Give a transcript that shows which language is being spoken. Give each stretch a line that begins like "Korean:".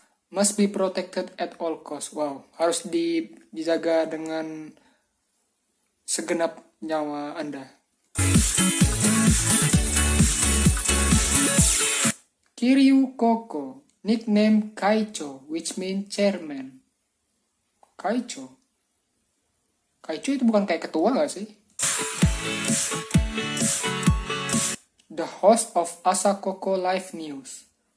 English: Must be protected at all cost.
Indonesian: Wow, harus dijaga dengan segenap nyawa Anda.
English: Kiryu Koko, nickname Kaicho, which means chairman.
Indonesian: Kaicho itu bukan kayak ketua gak sih?
English: the host of Asakoko Live News.